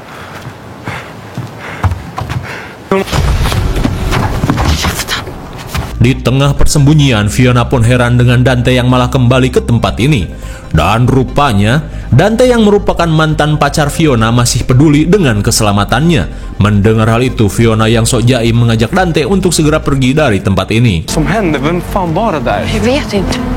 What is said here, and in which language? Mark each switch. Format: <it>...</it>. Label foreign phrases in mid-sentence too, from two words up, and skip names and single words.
<id>Di tengah persembunyian, Fiona pun heran dengan Dante yang malah kembali ke tempat ini. Dan rupanya, Dante yang merupakan mantan pacar Fiona masih peduli dengan keselamatannya. Mendengar hal itu, Fiona yang sok jaim mengajak Dante untuk segera pergi dari tempat ini.</id> <sv>Som hände, vem fan var det där? Jag vet inte.</sv>